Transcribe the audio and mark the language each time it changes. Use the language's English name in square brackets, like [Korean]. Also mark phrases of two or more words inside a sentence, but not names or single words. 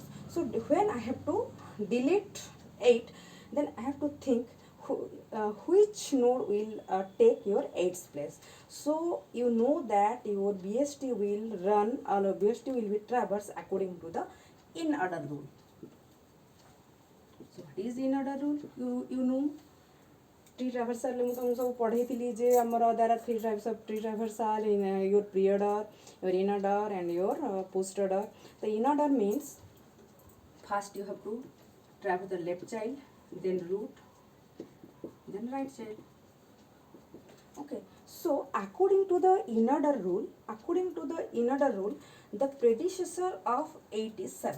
[English] So when I have to delete 8, then I have to think which node will take your 8th place. So you know that your BST will run, or BST will be traversed according to the in order rule. So what is in order rule? You know, tree traversal [Maithili] मु तुम सब पढ़े थी जे हमर [English] there are 3 types of tree traversal in your pre-order, your in-order and your post-order. The in-order means first you have to traverse the left child, then root, then right child. Okay, so according to the in-order rule, the predecessor of 8 is 7.